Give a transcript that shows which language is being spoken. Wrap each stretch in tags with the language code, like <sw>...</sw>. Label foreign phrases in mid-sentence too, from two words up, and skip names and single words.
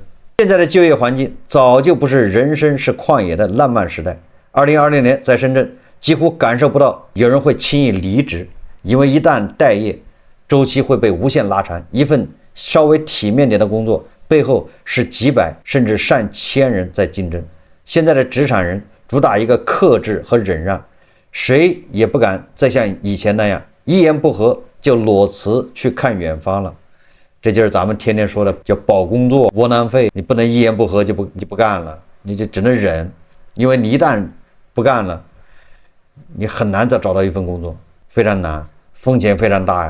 <zh>現在的就業環境早就不是人生是曠野的浪漫時代。2020年在深圳幾乎感受不到有人會輕易離職，因為一旦待業，周期會被無限拉長。一份稍微體面點的工作背後是幾百甚至上千人在競爭。現在的職場人主打一個克制和忍讓，誰也不敢再像以前那樣一言不合就裸辭去看遠方了。這就是咱們天天說的叫保工作、窩囊廢，你不能一言不合就不幹了，你就只能忍，因為你一旦不幹了，你很難再找到一份工作，非常難，風險非常大呀。</zh>